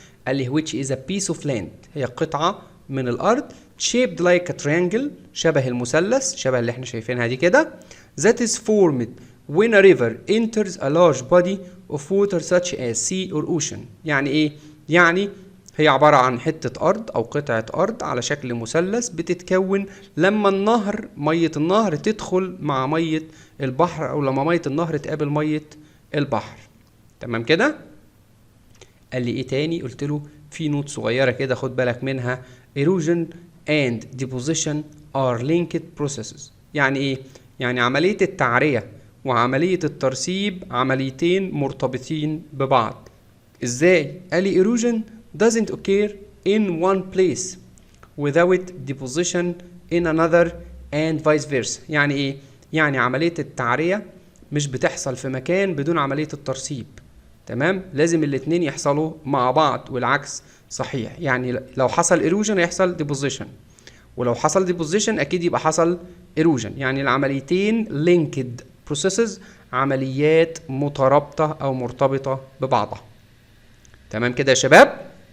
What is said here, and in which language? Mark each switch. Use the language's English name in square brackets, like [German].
[Arabic] قال لي [English] which is a piece of land، [Arabic] هي قطعه من الارض [English] shaped like a triangle، [Arabic] شبه المثلث، شبه اللي احنا شايفينها دي كده، [English] that is formed when a river enters a large body of water such as sea or ocean. [Arabic] يعني ايه؟ يعني هي عبارة عن حتة أرض أو قطعة أرض على شكل مثلث بتتكون لما النهر، مية النهر تدخل مع مية البحر أو لما مية النهر تقابل مية البحر. تمام كده؟ قال لي إيه تاني؟ قلت له في نوت صغيرة كده خد بالك منها. [English] erosion and deposition are linked processes. [Arabic] يعني إيه؟ يعني عملية التعرية وعملية الترسيب عمليتين مرتبطين ببعض. إزاي؟ قال لي [English] erosion doesn't occur in one place without deposition in another and vice versa. [Arabic] يعني ايه؟ يعني عملية التعرية مش بتحصل في مكان بدون عملية الترسيب. تمام؟ لازم الاتنين يحصلوا مع بعض والعكس صحيح. يعني لو حصل erosion هيحصل deposition، ولو حصل deposition اكيد يبقى حصل erosion. يعني العمليتين [English] linked processes، [Arabic] عمليات مترابطة او مرتبطة ببعضها. تمام كده يا شباب؟